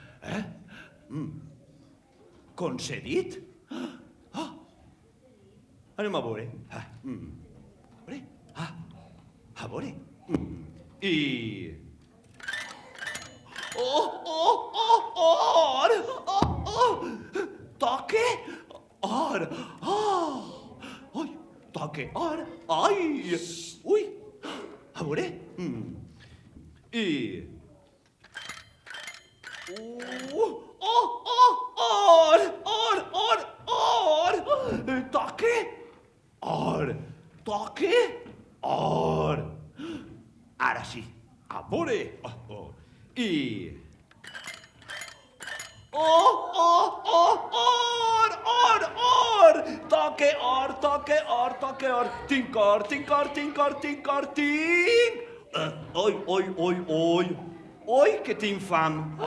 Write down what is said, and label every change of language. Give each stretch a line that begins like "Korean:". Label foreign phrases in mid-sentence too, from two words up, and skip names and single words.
Catalan: Concedit? Anem a veure. A veure. I... Or! Toque or! Ai, toque or! Ai! Ui! A veure. I... Or! Toque or! Toque or! Ara sí. A veure. I... Or! Toque or! Tinc or! Oi, que tinc fam.